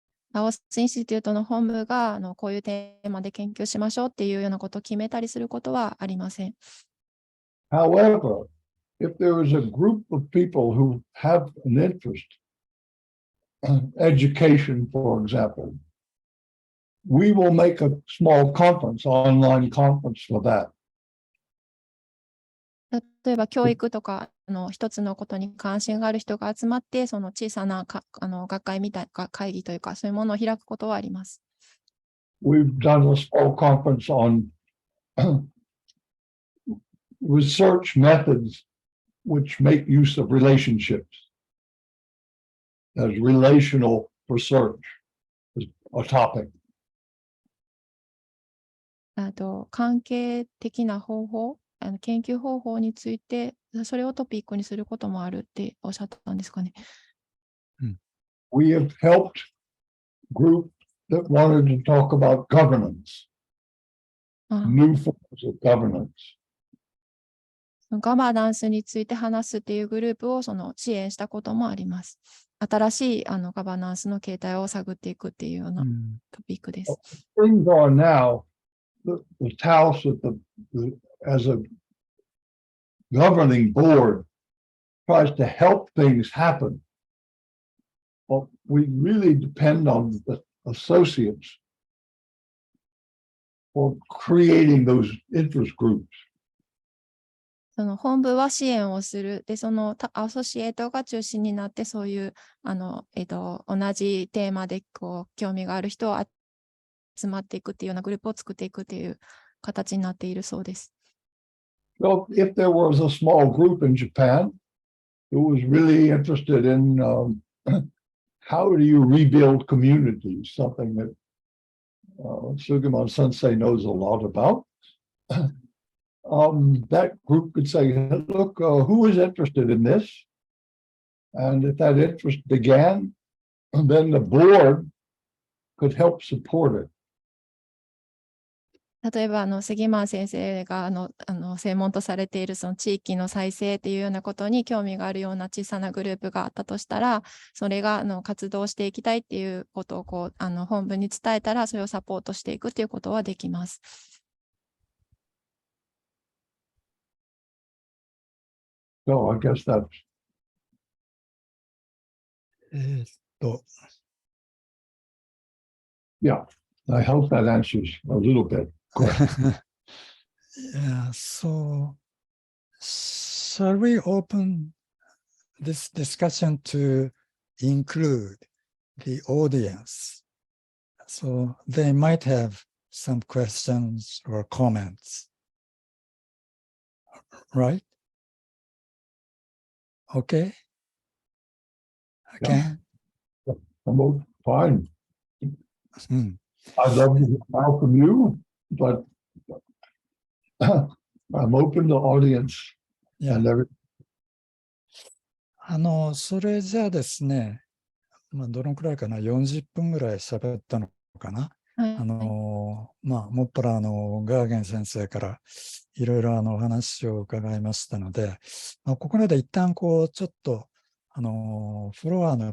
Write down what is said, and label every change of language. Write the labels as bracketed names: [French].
[Japanese] ラオスインスティテュートの本部がこういうテーマで研究しましょうっていうようなことを決めたりすることはありません。 [English] However, if there is a group of people who have an interest, education, for example, we will make a small conference, online conference for that. [Japanese] 例えば教育とか一つのことに関心がある人が集まって、その小さな学会みたいな会議というか、そういうものを開くことはあります。 [English] We've done a small conference on research methods which make use of relationships as relational research is a topic. [Japanese] 関係的な方法、研究方法について、それをトピックにすることもあるっておっしゃったんですかね。 [English] We have helped groups that wanted to talk about governance, あ new forms of governance. [Japanese] ガバナンスについて話すっていうグループを支援したこともあります。新しいガバナンスの形態を探っていくっていうようなトピックです。 [English] Things are now, the Taos as a governing board tries to help things happen. But we really depend on the associates for creating those interest groups. [Japanese] その本部は支援をする。で、そのアソシエイトが中心になって、そういう同じテーマで興味がある人を集まっていくっていうようなグループを作っていくっていう形になっているそうです。 [English] So if there was a small group in Japan who was really interested in how do you rebuild communities, something that Sugiman Sensei knows a lot about. That group could say, look, who is interested in this? And if that interest began, then the board could help support it. [Japanese] 例えば杉万先生が専門とされているその地域の再生っていうようなことに興味があるような小さなグループがあったとしたら、それが活動していきたいっていうことを本部に伝えたら、それをサポートしていくっていうことはできます。 [English] So I guess that's yeah, I hope that answers a little bit. Yeah, so shall we open this discussion to include the audience? So they might have some questions or comments, right? Okay. Okay. I'm fine. Hmm. I'd love to hear from you, but I'm open to audience and everything. [Japanese] それじゃあですね、どのくらいかな、40分ぐらい喋ったのかな。もっぱらガーゲン先生からいろいろお話を伺いましたので、ここまで一旦ちょっとフロ